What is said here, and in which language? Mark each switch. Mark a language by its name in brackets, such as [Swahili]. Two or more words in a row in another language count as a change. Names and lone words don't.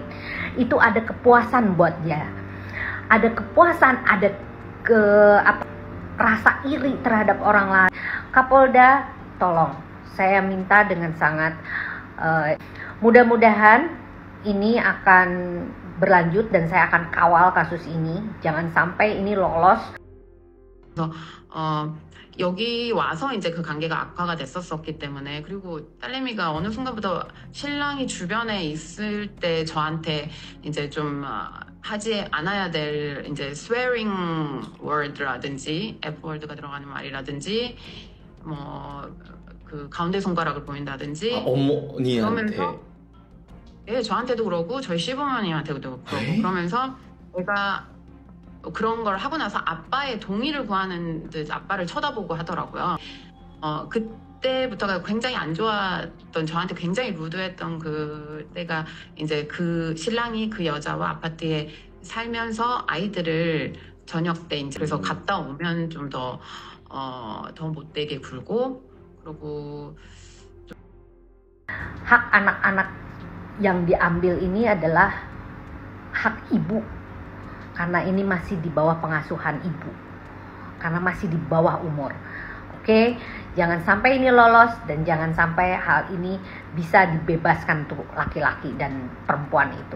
[Indonesian] Itu ada kepuasan buat dia. Ada kepuasan, ada rasa iri terhadap orang lain. Kapolda, tolong, saya minta dengan sangat mudah-mudahan ini akan berlanjut dan saya akan kawal kasus ini. Jangan sampai ini lolos. [Korean] 여기 와서 이제 그 관계가 악화가 됐었기 때문에, 그리고 딸내미가 어느 순간부터 신랑이 주변에 있을 때 저한테 이제 좀 하지 않아야 될 이제 [English] swearing word [Korean] 라든지 [English] F word [Korean] 가 들어가는 말이라든지 뭐 그 가운데 손가락을 보인다든지 어머니한테 그러면서 예, 저한테도 그러고 저희 시부모님한테도 그러고 그러면서 제가 그런 걸 하고 나서 아빠의 동의를 구하는 듯 아빠를 쳐다보고 하더라고요. 그때부터가 굉장히 안 좋았던, 저한테 굉장히 루드했던 그때가 이제 그 신랑이 그 여자와 아파트에 살면서 아이들을 저녁 때 이제 그래서 갔다 오면 좀 더 못되게 굴고, 그리고 [Indonesian] hak anak-anak yang diambil ini adalah hak ibu. Karena ini masih di bawah pengasuhan ibu, karena masih di bawah umur. Oke, jangan sampai ini lolos dan jangan sampai hal ini bisa dibebaskan untuk laki-laki dan perempuan itu.